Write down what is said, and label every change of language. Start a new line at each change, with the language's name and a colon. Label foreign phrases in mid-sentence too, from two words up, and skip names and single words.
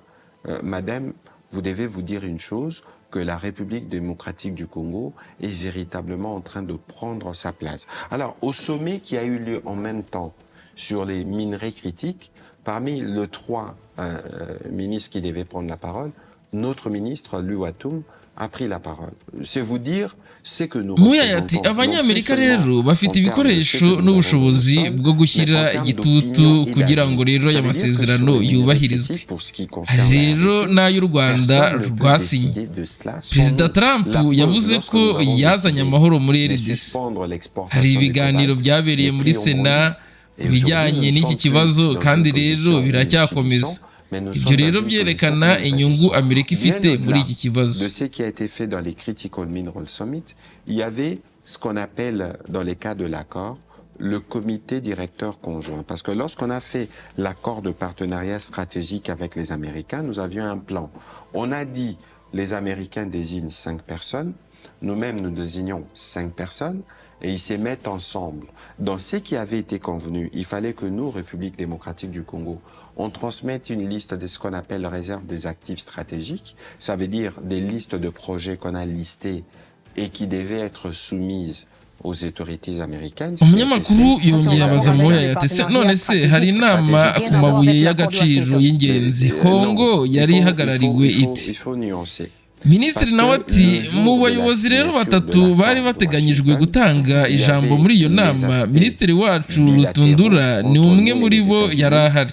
French: Madame, vous devez vous dire une chose, que la République démocratique du Congo est véritablement en train de prendre sa place. Alors, au sommet qui a eu lieu en même temps sur les minerais critiques, parmi les trois ministres qui devaient prendre la parole, notre ministre, Luatum, a pris la parole. C'est vous dire ce que nous représentons.
Kinyarwanda: Abanyamerika rero bafite ibikoresho n'ubushobozi bwo gushyira igitutu kugira ngo rero aya masezerano yubahirizwe. Rero n'ay'u Rwanda rwasinye. Perezida Trump yavuze ko yazanye amahoro muri RDC. Hari ibiganiro byabereye muri Sena bijyanye n'iki kibazo, kandi rero biracyakomeza. Ibyo rero byerekana inyungu Amerika ifite muri iki kibazo.
French: De ce qui a été fait dans les Critical Mineral Summit, il y avait ce qu'on appelle dans les cas de l'accord le comité directeur conjoint, parce que lorsqu'on a fait l'accord de partenariat stratégique avec les Américains, nous avions un plan. On a dit les Américains désignent 5 personnes, nous-mêmes nous désignons 5 personnes, et ils se mettent ensemble. Dans ce qui avait été convenu, il fallait que nous, République démocratique du Congo, on transmette une liste de ce qu'on appelle réserve des actifs stratégiques. Ça veut dire des listes de projets qu'on a listés et qui devaient être soumises aux autorités américaines.
Kinyarwanda: Umunyamakuru yongeye abaza Moya ati se none se hari inama ku mabuye y'agaciro y'ingenzi Kongo yari ihagarariwe iti. Minisitiri nawe ati mu bayobozi rero batatu bari bateganyijwe gutanga ijambo muri iyo nama, minisitiri wacu Rutundura ni umwe muri bo yari ahari.